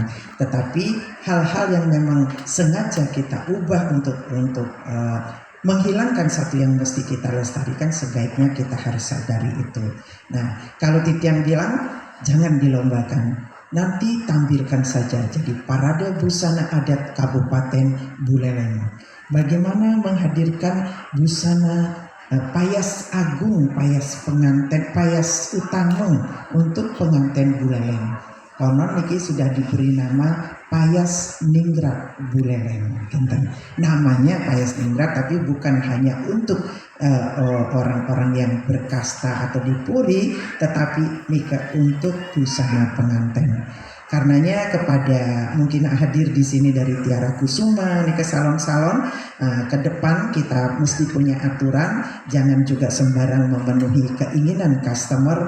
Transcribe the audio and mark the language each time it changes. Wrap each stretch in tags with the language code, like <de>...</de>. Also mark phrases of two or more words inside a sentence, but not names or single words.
<id>Tetapi hal-hal yang memang sengaja kita ubah untuk menghilangkan satu yang mesti kita lestarikan, sebaiknya kita harus sadari itu. Nah, kalau Titian bilang jangan dilombakan, nanti tampilkan saja jadi parade busana adat Kabupaten Buleleng. Bagaimana menghadirkan busana payas agung, payas pengantin, payas utama untuk pengantin Buleleng. Konon niki sudah diberi nama Payas Ningrat Buleleng. Namanya Payas Ningrat, tapi bukan hanya untuk orang-orang yang berkasta atau dipuri, tetapi nika untuk busana pengantin. Karenanya kepada mungkin hadir di sini dari Tiara Kusuma, nih ke salon-salon, ke depan kita mesti punya aturan, jangan juga sembarang memenuhi keinginan customer.</id>